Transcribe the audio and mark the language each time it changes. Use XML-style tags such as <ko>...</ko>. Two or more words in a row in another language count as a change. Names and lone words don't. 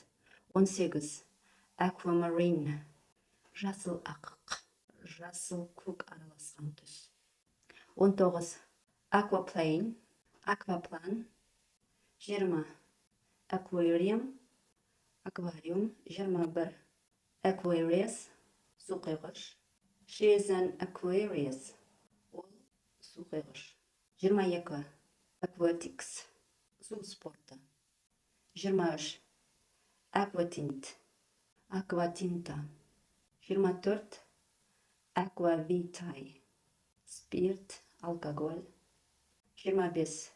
<kk>18. Aquamarine. Жасыл ақық. Жасыл көк араласқан түс. 19. Aquaplane. Акваплан.</kk> <en>20. Aquarium.</en> <kk>Аквариум. 21. Aquarius. Су құйғыш.</kk> <en>She is an Aquarius.</en> <kk>Ол су құйғыш. 22. Aquatics. Су спорты. 23. Aquatint. Акватинта.</kk> <en>24. Aquavitae.</en> <kk>Спирт, алкоголь. 25.</kk>